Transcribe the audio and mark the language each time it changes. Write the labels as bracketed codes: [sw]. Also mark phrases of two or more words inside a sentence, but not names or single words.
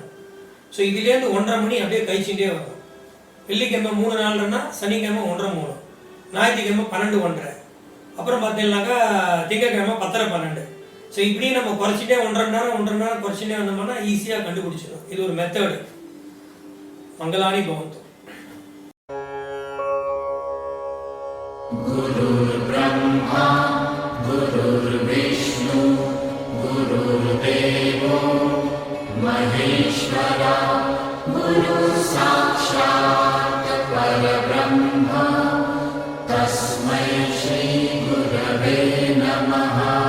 [ta] ஸோ இதுலேருந்து 1:30 மணி அப்படியே கழிச்சுட்டே வரும். வெள்ளிக்கிழமை 3, 4:30னா சனிக்கிழமை 1:30, 3, ஞாயிற்றுக்கிழமை 12, 1:30, அப்புறம் பார்த்தீங்கன்னாக்கா திங்கக்கிழமை 10:30, 12. ஸோ இப்படி நம்ம குறைச்சிட்டே 1.5 மணி நேரம் குறைச்சிட்டே வந்தோம்னா ஈஸியாக கண்டுபிடிச்சிடும். இது ஒரு மெத்தடு. [sa] मङ्गलानि भवन्तु. गुरुर् ब्रह्मा गुरुर् विष्णु गुरुर् देवो महेश्वरा साक्षात् परब्रह्म तस्मै श्री गुरवे नमः।